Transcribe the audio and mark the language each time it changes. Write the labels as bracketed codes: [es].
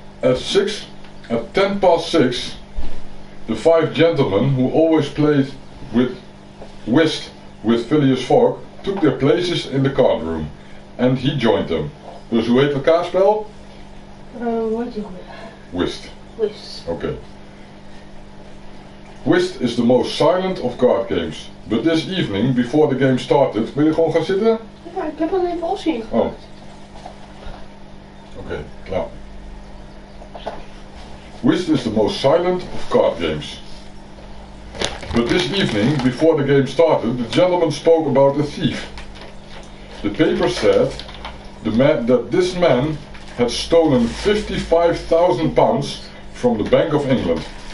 [en] At 6:10 the 5 gentlemen who always played whist with Phileas Fogg took their places in the card room, and he joined them. [nl] Dus hoe heet het kaartspel? Hoe heet die goed? Whist. Whist. Okay. [en] Whist is the most silent of card games, but this evening, before the game started, [nl] wil je gewoon gaan zitten? Ja, ik heb al even Ossie ingemaakt. Oh. Oké, klaar. [en] Whist is the most silent of card games. But this evening, before the game started, the gentleman spoke about a thief. The paper said that this man had stolen £55,000 from the Bank of England.